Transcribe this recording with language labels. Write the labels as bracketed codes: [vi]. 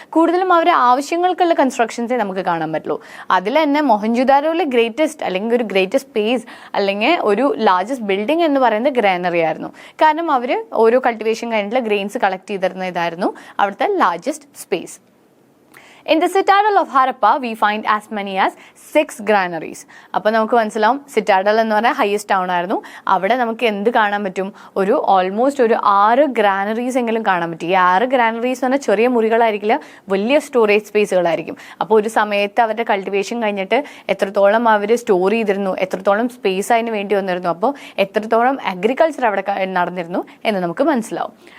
[ml] കൂടുതലും അവരുടെ ആവശ്യങ്ങൾക്കുള്ള കൺസ്ട്രക്ഷൻസേ നമുക്ക് കാണാൻ പറ്റുള്ളൂ. അതിൽ തന്നെ മൊഹൻജുദാരോയിലെ ഗ്രേറ്റസ്റ്റ് അല്ലെങ്കിൽ ഒരു ഗ്രേറ്റസ്റ്റ് സ്പേസ് അല്ലെങ്കിൽ ഒരു ലാർജസ്റ്റ് ബിൽഡിംഗ് എന്ന് പറയുന്നത് ഗ്രാനറി ആയിരുന്നു. കാരണം അവർ ഓരോ കൾട്ടിവേഷൻ കഴിഞ്ഞിട്ടുള്ള ഗ്രെയിൻസ് കളക്ട് ചെയ്തിരുന്ന ഇതായിരുന്നു അവിടുത്തെ largest space. [en] In the citadel of Harappa, we find as many as 6 granaries. [ml] അപ്പോൾ നമുക്ക് മനസ്സിലാവും സിറ്റാഡൽ എന്ന് പറഞ്ഞാൽ ഹയസ്റ്റ് ടൗൺ ആയിരുന്നു. അവിടെ നമുക്ക് എന്ത് കാണാൻ പറ്റും? ഓൾമോസ്റ്റ് ഒരു 6 ഗ്രാനറീസ് എങ്കിലും കാണാൻ പറ്റും. ഈ 6 ഗ്രാനറീസ് എന്ന് പറഞ്ഞാൽ ചെറിയ മുറികളായിരിക്കില്ല, വലിയ സ്റ്റോറേജ് സ്പേസുകളായിരിക്കും. അപ്പോൾ ഒരു സമയത്ത് അവരുടെ കൾട്ടിവേഷൻ കഴിഞ്ഞിട്ട് എത്രത്തോളം അവർ സ്റ്റോർ ചെയ്തിരുന്നു, എത്രത്തോളം സ്പേസ് അതിന് വേണ്ടി വന്നിരുന്നു, അപ്പോൾ എത്രത്തോളം അഗ്രികൾച്ചർ അവിടെ നടന്നിരുന്നു എന്ന് നമുക്ക് മനസ്സിലാവും.